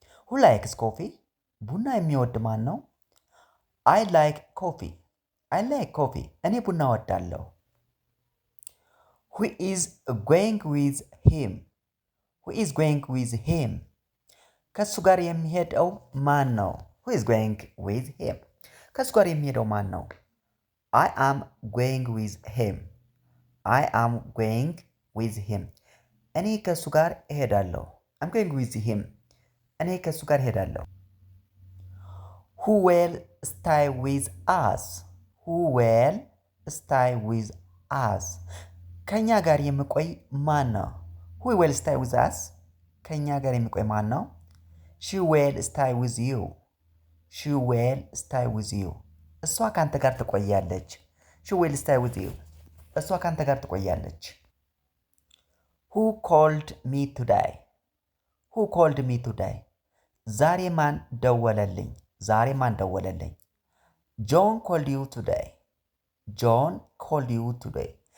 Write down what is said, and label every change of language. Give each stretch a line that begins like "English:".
English: ሁ ላይክስ ኮፊ።
Amharic: ቡና የሚወድ ማን ነው?
English: አይ ላይክ ኮፊ። አይ ላይክ ኮፊ።
Amharic: እኔ ቡና እወዳለሁ።
English: ሁ ኢዝ ጎይንግ ዊዝ ሂም። ሁ ኢዝ ጎይንግ ዊዝ ሂም።
Amharic: ከእሱ ጋር የሚሄደው ማን ነው?
English: ሁ ኢዝ ጎይንግ ዊዝ ሂም።
Amharic: ከእሱ ጋር የሚሄደው ማን ነው?
English: I am going with him. I am going with him.
Amharic: እኔ ከእሱ ጋር እሄዳለሁ።
English: I'm going with him.
Amharic: እኔ ከእሱ ጋር እሄዳለሁ።
English: Who will stay with us? Who will stay with us?
Amharic: ከኛ ጋር የሚቆይ ማን ነው?
English: Who will stay with us?
Amharic: ከኛ ጋር የሚቆይ ማን ነው?
English: She will stay with you. She will stay with you.
Amharic: እሷ ካንተ ጋር ትቆያለች።
English: She will stay with you.
Amharic: እሷ ካንተ ጋር ትቆያለች።
English: Who called me today? Who called me today?
Amharic: ዛሬ ማን ደወለልኝ? ዛሬ ማን ደወለልኝ?
English: John called you today. John called you today.